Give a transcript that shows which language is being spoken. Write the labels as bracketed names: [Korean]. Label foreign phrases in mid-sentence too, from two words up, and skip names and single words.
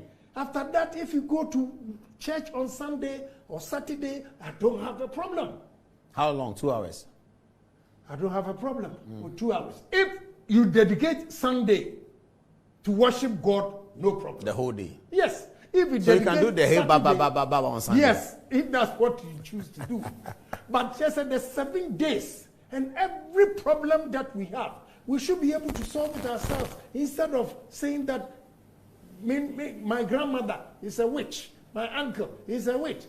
[English] After that, if you go to church on Sunday or Saturday, I don't have a problem. How long? 2 hours? I don't have a problem with 2 hours. If you dedicate Sunday to worship God, no problem. The whole day? Yes. If you so you can do the hey ba ba ba ba ba on Sunday? Yes, if that's what you choose to do. But just the 7 days, and every problem that we have, we should be able to solve it ourselves instead of saying that my grandmother is a witch, my uncle is a witch.